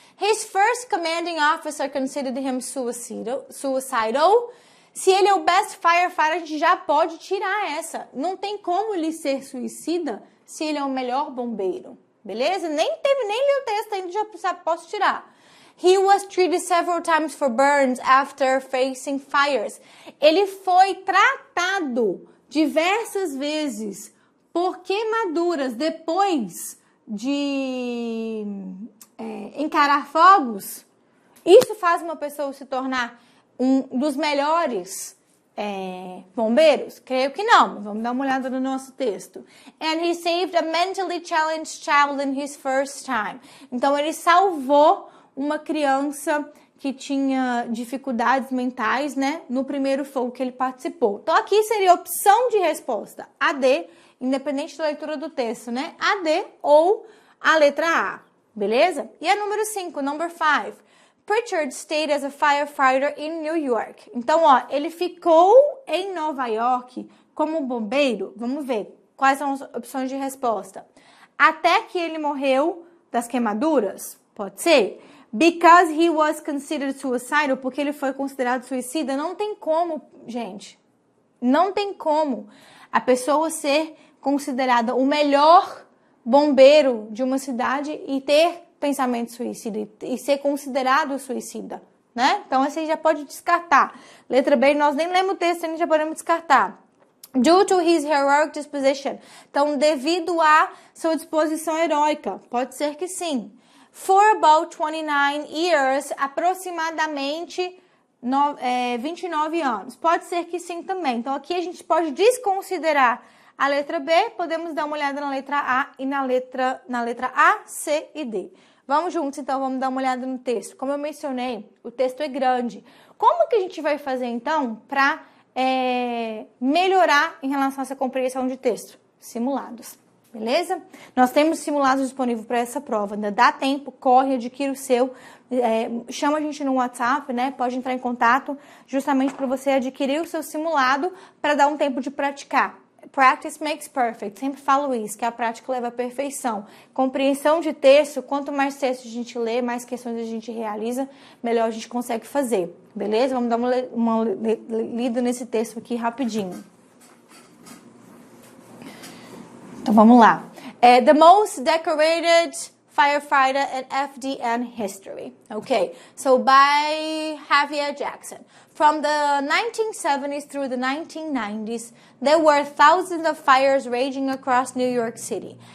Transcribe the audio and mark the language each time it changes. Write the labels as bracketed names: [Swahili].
[English] His first commanding officer considered him suicidal. [Portuguese] Se ele é o [English] best firefighter, [Portuguese] a gente já pode tirar essa. Não tem como ele ser suicida se ele é o melhor bombeiro, beleza? Nem li o texto ainda, já posso tirar. [English] He was treated several times for burns after facing fires. [Portuguese] Ele foi tratado diversas vezes por queimaduras depois de encarar fogos. Isso faz uma pessoa se tornar um dos melhores bombeiros? Creio que não. Vamos dar uma olhada no nosso texto. [English] And he saved a mentally challenged child in his first time. [Portuguese] Então, ele salvou uma criança que tinha dificuldades mentais, né, no primeiro fogo que ele participou. Então, aqui seria a opção de resposta AD, independente da leitura do texto, né? AD ou a letra A, beleza? E a número 5, [English] number 5. Pritchard stayed as a firefighter in New York. [Portuguese] Então, ó, ele ficou em Nova York como bombeiro. Vamos ver quais são as opções de resposta. Até que ele morreu das queimaduras? Pode ser. [English] Because he was considered suicidal, [Portuguese] porque ele foi considerado suicida. Não tem como, gente. Não tem como a pessoa ser considerada o melhor bombeiro de uma cidade e ter pensamento suicida e ser considerado suicida, né? Então, esse aí já pode descartar. Letra B, nós nem lemos o texto, a gente já podemos descartar. [English] Due to his heroic disposition. [Portuguese] Então, devido à sua disposição heróica. Pode ser que sim. [English] For about 29 years, [Portuguese] aproximadamente 29 anos. Pode ser que sim também. Então, aqui a gente pode desconsiderar a letra B, podemos dar uma olhada na letra A e na letra A, C e D. Vamos juntos, então, vamos dar uma olhada no texto. Como eu mencionei, o texto é grande. Como que a gente vai fazer, então, para melhorar em relação a essa compreensão de texto? Simulados, beleza? Nós temos simulados disponíveis para essa prova. Ainda dá tempo, corre, adquire o seu. Chama a gente no WhatsApp, né? Pode entrar em contato justamente para você adquirir o seu simulado para dar um tempo de praticar. [English] Practice makes perfect. [Portuguese] Sempre falo isso, que a prática leva à perfeição. Compreensão de texto, quanto mais texto a gente lê, mais questões a gente realiza, melhor a gente consegue fazer. Beleza? Vamos dar uma lida nesse texto aqui rapidinho. Então, vamos lá. [English] The most decorated firefighter in FDN history. Okay, so by Javier Jackson. From the 1970s through the 1990s, there were thousands of fires raging across New York City.